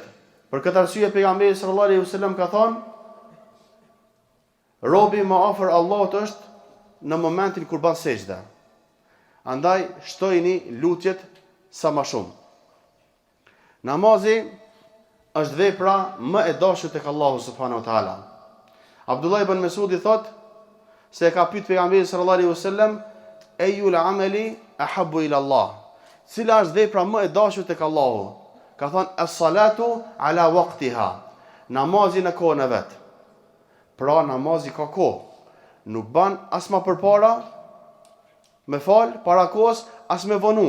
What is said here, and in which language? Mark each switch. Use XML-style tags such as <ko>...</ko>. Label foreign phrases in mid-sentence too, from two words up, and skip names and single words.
<sq>Për këtë arsye pejgamberi</sq> <ar>صلى الله عليه وسلم</ar> <sq>ka thonë, robi më afër Allahut është në momentin kur bën sejdë. Andaj shtojini lutjet sa më shumë. Namazi është vepra më e dashur tek Allahu</sq> <ar>سبحانه وتعالى.</ar> <sq>Abdullah ibn Mesudi thot se e ka pyet pejgamberin</sq> <ar>صلى الله عليه وسلم, "أي العمل أحب إلى الله?"</ar> <sq>Cila është vepra më e dashur tek Allahu? Ka thonë</sq> <ar>الصلاة على وقتها.</ar> <sq>Namazi në kohën e vet. Pra namazi ka kohë. Nuk ban as më përpara, me fal para kohës, as me vonu.</sq>